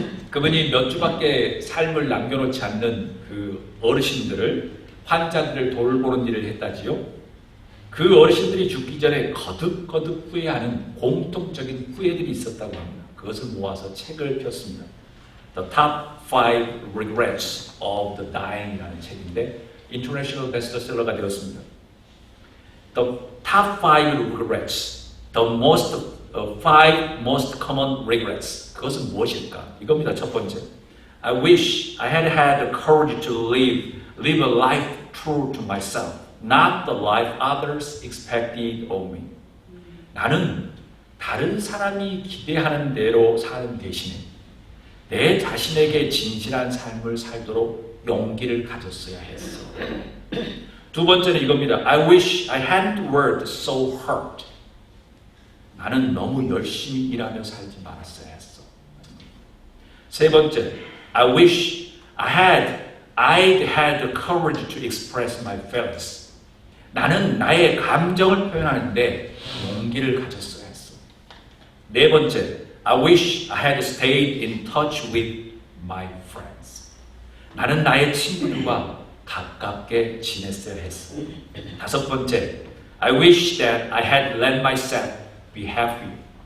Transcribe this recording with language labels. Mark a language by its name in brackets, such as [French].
[Korean] 그분이 몇 주밖에 삶을 남겨놓지 않는 그 어르신들을, 환자들을 돌보는 일을 했다지요. 그 어르신들이 죽기 전에 거듭거듭 후회하는 공통적인 후회들이 있었다고 합니다. 그것을 모아서 책을 폈습니다. The Top 5 Regrets of the Dying이라는 책인데 인터내셔널 베스트셀러가 되었습니다. [English] The Top 5 Regrets, the 5 most common regrets. [Korean] 그것은 무엇일까? 이겁니다. 첫 번째. [English] I wish I had had the courage to live a life true to myself, not the life others expected of me. [Korean] 나는 다른 사람이 기대하는 대로 사는 대신에 내 자신에게 진실한 삶을 살도록 용기를 가졌어야 했어. 두 번째는 이겁니다. [English] I wish I hadn't worked so hard. [Korean] 나는 너무 열심히 일하며 살지 말았어야 했어. 세 번째, [English] I wish I'd had the courage to express my feelings. [Korean] 나는 나의 감정을 표현하는데 용기를 가졌어야 했어. 네 번째, [English] I wish I had stayed in touch with my friends. [Korean] 나는 나의 친구들과 가깝게 지냈어야 했어. 다섯 번째, [English] I wish that I had let myself be happier.